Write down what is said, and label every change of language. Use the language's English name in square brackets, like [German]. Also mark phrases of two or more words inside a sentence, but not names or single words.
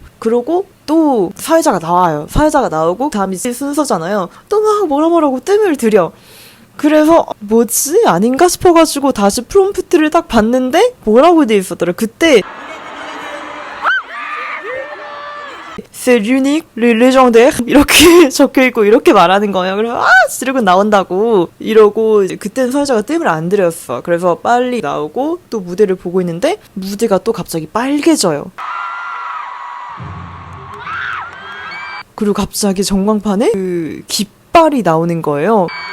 [Korean] 그러고 또 사회자가 나와요. 사회자가 나오고 다음 이제 순서잖아요. 또 막 뭐라고 뜸을 들여. 그래서 뭐지? 아닌가 싶어가지고 다시 프롬프트를 딱 봤는데 뭐라고 돼 있었더라. 그때 [French] C'est l'unique, le légendaire [Korean] 이렇게 적혀있고 이렇게 말하는 거예요. 그래서 지드래곤 나온다고 이러고 그때는 사회자가 뜸을 안 들였어. 그래서 빨리 나오고 또 무대를 보고 있는데 무대가 또 갑자기 빨개져요. 그리고 갑자기 전광판에 그 깃발이 나오는 거예요.